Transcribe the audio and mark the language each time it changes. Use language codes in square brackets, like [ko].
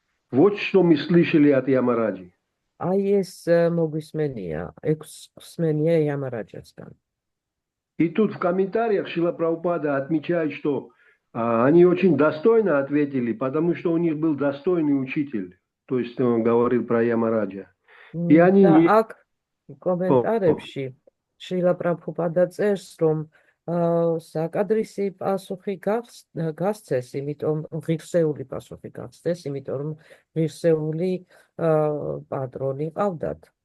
[ru] Вот что мы слышали от Ямараджи. [ka] აი ეს მოგვისმენია, ექვსმენია ямараджасგან. [ru] И тут в комментариях Шрила Прабхупада отмечает, что они очень достойно ответили, потому что у них был достойный учитель. То есть он говорил про Ямараджа. И они не... [ka] აქ კომენტარებში შრილა პრაბჰუპადა წერს, რომ საკადრისი პასუხი გასცეს, იმიტომ ღირსეული პასუხი გასცეს, იმიტომ რომ ღირსეული პატრონი ყავდათ.